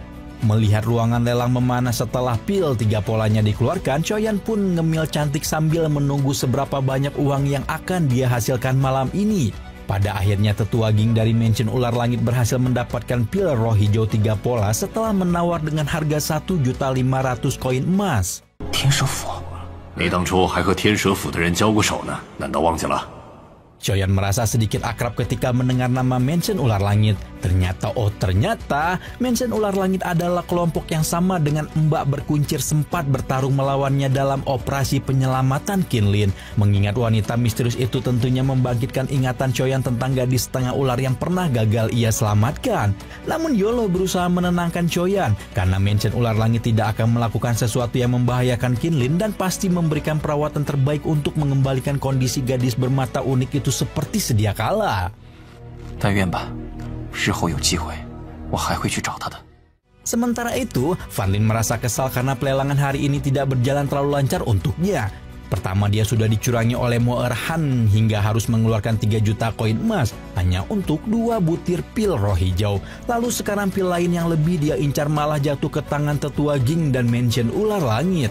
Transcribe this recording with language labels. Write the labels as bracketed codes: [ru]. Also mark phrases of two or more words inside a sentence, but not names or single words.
[id] Melihat ruangan lelang memanas setelah pil 3 polanya dikeluarkan, Xiaoyan pun ngemil cantik sambil menunggu seberapa banyak uang yang akan dia hasilkan malam ini. Pada akhirnya tetua Ging dari Mansion Ular Langit berhasil mendapatkan pil roh hijau 3 pola setelah menawar dengan harga 1.500.000 koin emas. [zh] 天蛇府，你当初还和天蛇府的人交过手呢，难道忘记了？ [id] Xiaoyan merasa sedikit akrab ketika mendengar nama Mansion Ular Langit. Ternyata Mansion Ular Langit adalah kelompok yang sama dengan Mbak Berkuncir sempat bertarung melawannya dalam operasi penyelamatan Kinlin. Mengingat wanita misterius itu tentunya membangkitkan ingatan Xiaoyan tentang gadis setengah ular yang pernah gagal ia selamatkan. Namun Yolo berusaha menenangkan Xiaoyan karena Mansion Ular Langit tidak akan melakukan sesuatu yang membahayakan Kinlin dan pasti memberikan perawatan terbaik untuk mengembalikan kondisi gadis bermata unik itu seperti sedia kala. [zh] 但愿吧，日后有机会，我还会去找他的。 [id] Sementara itu, Fan Ling merasa kesal karena pelelangan hari ini tidak berjalan terlalu lancar untuknya. Pertama, dia sudah dicurangi oleh Moerhan hingga harus mengeluarkan 3 juta koin emas hanya untuk 2 butir pil roh hijau. Lalu sekarang pil lain yang lebih dia incar malah jatuh ke tangan tetua Ging dan Mansion Ular Langit.